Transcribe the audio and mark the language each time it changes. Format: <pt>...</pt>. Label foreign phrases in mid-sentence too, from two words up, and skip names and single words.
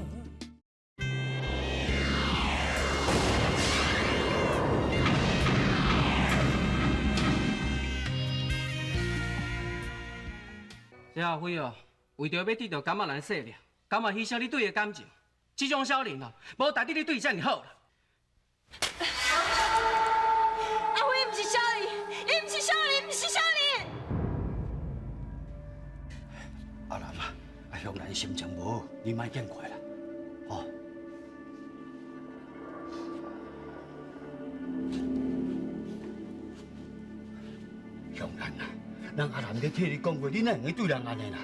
<nan>这阿辉哦，为着要得到甘马兰势力。甘愿牺牲你对的感情，这种小人啊，无值得你对遮尔好啦。阿辉不是小人，伊不是小人，不是小人。阿兰啊，阿香兰心情无好，你莫见怪啦，吼。香兰啊，人阿兰咧替你讲话，你哪会对人安尼啦？</nan>